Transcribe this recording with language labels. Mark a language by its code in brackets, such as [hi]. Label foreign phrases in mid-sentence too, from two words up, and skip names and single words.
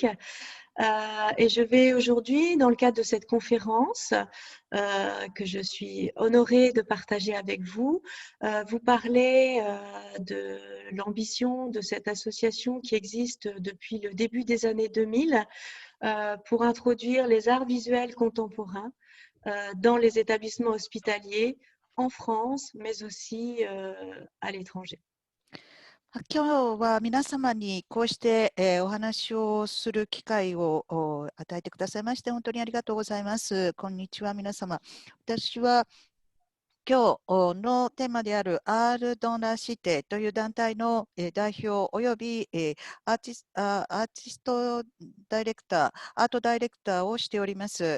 [fr] Et je vais aujourd'hui, dans le cadre de cette conférence que je suis honorée de partager avec vous, vous parler de l'ambition de cette association qui existe depuis le début des années 2000 pour introduire les arts visuels contemporains dans les établissements hospitaliers en France, mais aussi à l'étranger. [ja] 今日は皆様にこうして、お話をする機会を与えてくださいまして本当にありがとうございます。こんにちは皆様。私は今日のテーマである R ドンラシテという団体の代表およびアーティストダイレクター、アートダイレクターをしております。